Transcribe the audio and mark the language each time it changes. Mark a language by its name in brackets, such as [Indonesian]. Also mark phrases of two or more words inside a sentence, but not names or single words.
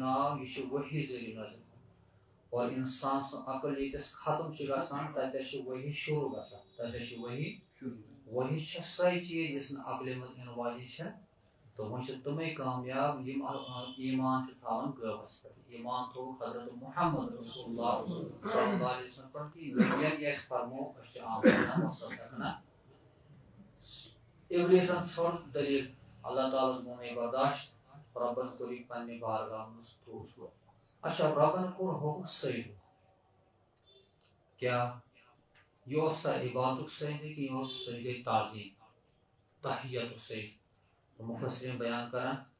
[Kashmiri] ناو یہِ چھُ وحی ذٔریعہٕ نازِل اور اِنسان سٕنٛز عقل ییٚتٮ۪س ختم چھِ گژھان تتٮ۪س چھِ وحی شروع گژھان تتٮ۪س چھِ وحی چھےٚ سۄے چیٖز یُس نہٕ عقلہِ منٛز یِنہٕ واجیٚنۍ چھےٚ تہٕ وۄنۍ چھِ تِمے کامیاب یِم ایٖمان چھِ تھاوان غٲبس پٮ۪ٹھ ایٖمان تھوٚوُکھ حضرت محمد رسول اللہ [Arabic] صلی اللہ علیہ وسلم [Kashmiri] پٮ۪ٹھ کہِ یہِ أسۍ فرمو أسۍ چھِ [Arabic] آمدن وصدقنا [Kashmiri] اِبلیٖسن ژھٕر دٔلیٖل اللہ تعالیٰ ہس گوٚو نہٕ برداشت رۄبن کوٚر یہِ پننہِ بارگاہ منٛز تھوٚوُس اچھا رۄبن کوٚر حکم سجدٕ کیٛاہ یہِ اوس سا عبادتُک سجدٕ کہِ یہِ اوس سجدے تعظیٖم تحیتُک سجدٕ مُفسریٖن بیان کران